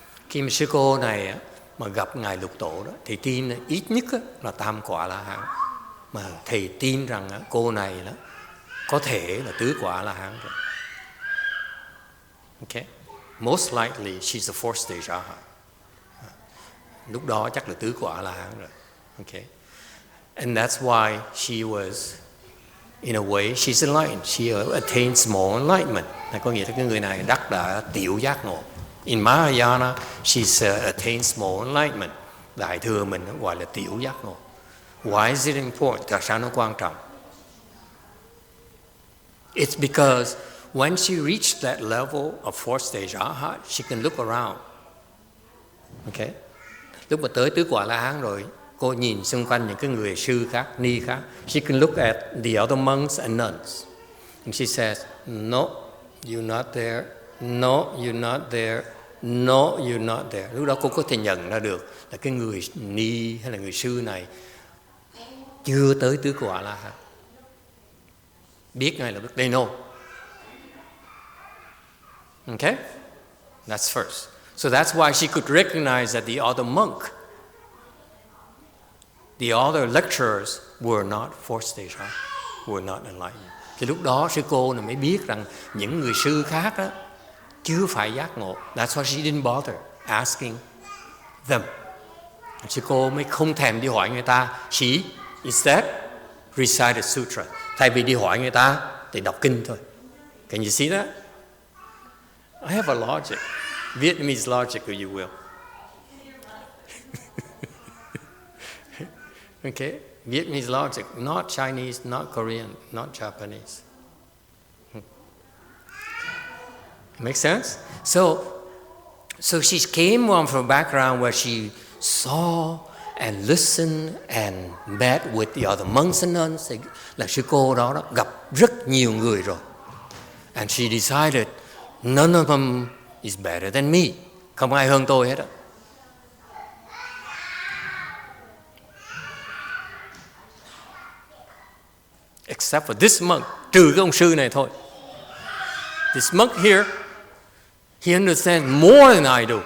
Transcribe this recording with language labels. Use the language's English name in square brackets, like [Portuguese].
[Vietnamese] Khi mà sư cô này mà gặp ngài Lục Tổ đó, thì tin ít nhất là tam quả La Hán, mà thầy tin rằng cô này đó có thể là tứ quả La Hán rồi. [English] Okay, most likely she's the fourth stage arhat. [Vietnamese] Lúc đó chắc là tứ quả La Hán rồi. [English] Okay, and that's why she was, in a way, she's enlightened. She attained small enlightenment. [Vietnamese] Có nghĩa là cái người này đắc đã tiểu giác ngộ. [English] In Mahayana, she's attained small enlightenment. [Vietnamese] Đại thừa mình gọi là tiểu giác ngộ. [English] Why is it important? [Vietnamese] Tại sao nó quan trọng? [English] It's because when she reached that level of fourth stage arhat, she can look around. Okay? [Vietnamese] Lúc mà tới tứ quả La Hán rồi, cô nhìn xung quanh những cái người sư khác, ni khác. [English] She can look at the other monks and nuns. And she says, no, you're not there. No, you're not there. No, you're not there. [Vietnamese] Lúc đó cô có thể nhận ra được là cái người ni hay là người sư này chưa tới tứ quả La Hán. Biết ngay là biết, [English] they know. Okay? That's first. So that's why she could recognize that the other monk, the other lecturers were not fourth stage, were not enlightened. [Vietnamese] Thì lúc đó sư cô này mới biết rằng những người sư khác đó chưa phải giác ngộ. [English] That's why she didn't bother asking them. [Vietnamese] Sư cô mới không thèm đi hỏi người ta. [English] She instead recited sutra. [Vietnamese] Thay vì đi hỏi người ta thì đọc kinh thôi. [English] Can you see that? I have a logic. Vietnamese logic, if you will. Okay? Vietnamese logic, not Chinese, not Korean, not Japanese. Make sense? So she came from a background where she saw and listened and met with the other monks and nuns. [Vietnamese] Là sư cô đó gặp rất nhiều người rồi. [English] And she decided none of them is better than me. [Vietnamese] Không ai hơn tôi hết á. [English] Except for this monk, [Vietnamese] trừ cái ông sư này thôi. [English] This monk here, he understands more than I do.